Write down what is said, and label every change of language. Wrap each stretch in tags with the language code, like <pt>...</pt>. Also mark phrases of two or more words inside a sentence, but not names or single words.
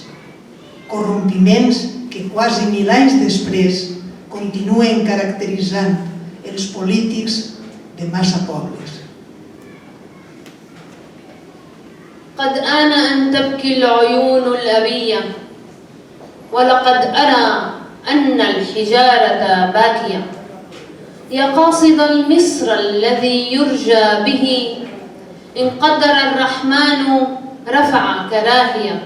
<ca>Corrompiments que quasi 1000 anys després continuen caracteritzant els polítics de massa pobles.</ca> <ar>قد آن أن تبكي العيون الأبية ولقد أرى أن الحجارة باكية. يا قاصد المصر الذي يرجى به إن قدر الرحمن رفع كراهية.</ar>